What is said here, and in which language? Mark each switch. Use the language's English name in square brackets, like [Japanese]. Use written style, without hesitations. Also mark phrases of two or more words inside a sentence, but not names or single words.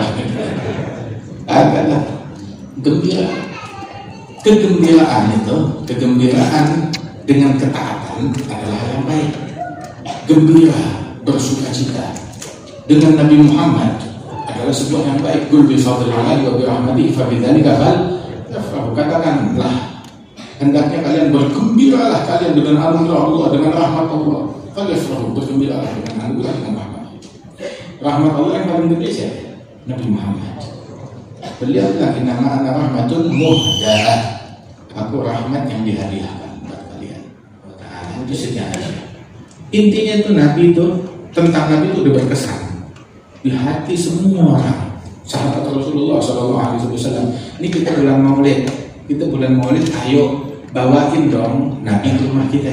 [Indonesian] Adalah gembira. Kegembiraan itu, kegembiraan dengan ketaatan adalah hal yang baik. Gembira, bersukacita dengan Nabi Muhammad adalah sebuah yang baik. [Arabic] قل بفضل الله وبرحمته فبذلك فليفرحوا. [Indonesian] Katakanlah, hendaknya kalian bergembiralah kalian dengan anugerah Allah, dengan rahmat Allah. Falyafrahu, bergembiralah dengan anugerah dan rahmat. Rahmat Allah yang paling gede siapa? Nabi Muhammad. Beliau bilang, [Arabic] إنما أنا رحمة مهداة. [Indonesian] Aku rahmat yang dihadiahkan buat kalian. Nah, itu sejarahnya. Intinya itu Nabi itu, tentang Nabi itu udah berkesan di hati semua orang. Sahabat Rasulullah SAW. Ini kita bulan Maulid, ayo bawain dong Nabi ke rumah kita.